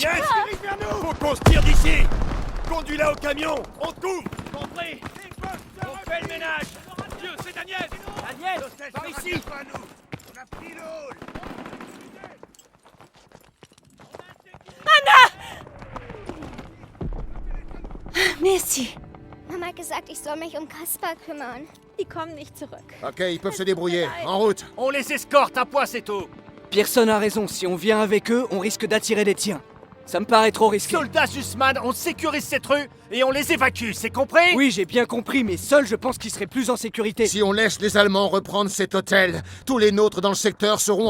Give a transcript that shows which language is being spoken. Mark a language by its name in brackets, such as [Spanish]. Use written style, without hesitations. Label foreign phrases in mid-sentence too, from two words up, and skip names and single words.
[French] Faut qu'on se tire d'ici! Conduis-la au camion! On te couvre! Compris! On fait le ménage! Dieu, c'est Daniel! Daniel! Par ici! On a pris le hall! Merci. [German] Mama hat gesagt, ich soll mich um Kaspar kümmern. Die kommen nicht zurück. [French] Ok, ils peuvent se débrouiller. En route! On les escorte, un point c'est tout! Pearson a raison. Si on vient avec eux, on risque d'attirer les tiens. Ça me paraît trop risqué. Soldats Sussman, on sécurise cette rue et on les évacue, c'est compris? Oui, j'ai bien compris, mais seul, je pense qu'ils seraient plus en sécurité. Si on laisse les Allemands reprendre cet hôtel, tous les nôtres dans le secteur seront en